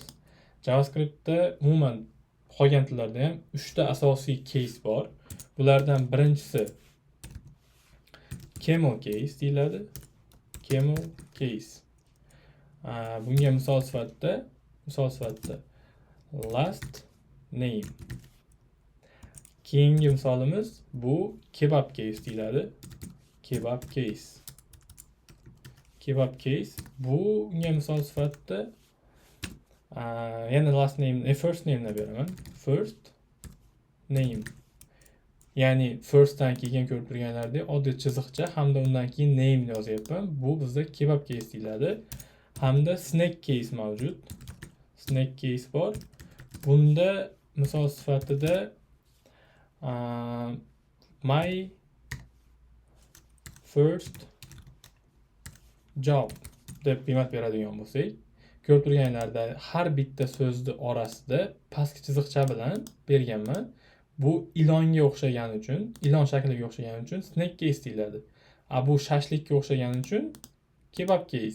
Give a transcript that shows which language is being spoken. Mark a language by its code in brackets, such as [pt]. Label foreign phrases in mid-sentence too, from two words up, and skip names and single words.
[uz] JavaScriptda umuman qolgan tillarda ham 3 ta asosiy case bor. Bulardan birinchisi [en] camel case [uz] deyiladi. [en] Camel case. [uz] Bunga misol sifatida [en] last name. [uz] Keyingi misolimiz bu [en] kebab case [uz] deyiladi. [en] Kebab case. Kebab case [uz] bunga misol sifatida yana [en] last name, first name [uz] beraman. [en] First name. [uz] Ya'ni firstdan keyin ko'rib turganlardek oddiy chiziqcha hamda undan keyin name yozyapman. Bu bizda [en] kebab case [uz] deyiladi. Hamda [en] snack case [uz] mavjud. [en] Snack case bor. [uz] Bunda misol sifatida [en] my first job [uz] deb qiymat beradigan bo'lsak, ko'rib turganlarda har bitta so'zni orasida pastki chiziqcha bilan berganman. Bu ilonga o'xshagani uchun, ilon shakliga o'xshagani uchun [en] snack case [uz] deyiladi. Bu shashlikka o'xshagani uchun [en] kebab case.